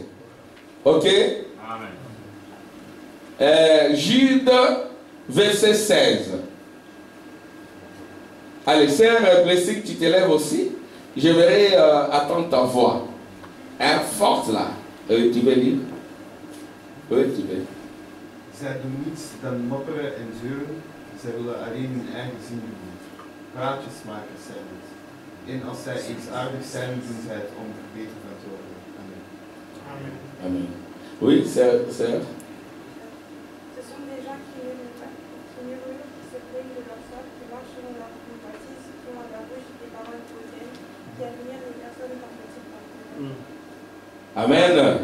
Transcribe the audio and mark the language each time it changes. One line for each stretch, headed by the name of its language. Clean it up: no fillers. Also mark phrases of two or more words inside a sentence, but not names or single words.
French: Ok? Amen. Jude, verset 16. Allez, sœur Blessing, tu t'élèves aussi. Je verrai attendre ta voix. Hein, forte là. Tu veux lire? Oui, tu veux.
Dutch: Zij doen niets dan mopperen en zeuren. Zij willen alleen hun eigen zin doen. Praatjesmakers zijn het. En als zij iets aardigs zijn, doen zij het om beter van te worden.
French: Amen. Amen. Amen. Oui, sœur. Ce sont des gens qui murmurent, qui se plaignent de leur sort, qui marchent dans leur convoitise, qui ont à la bouche des paroles hautaines, Amen.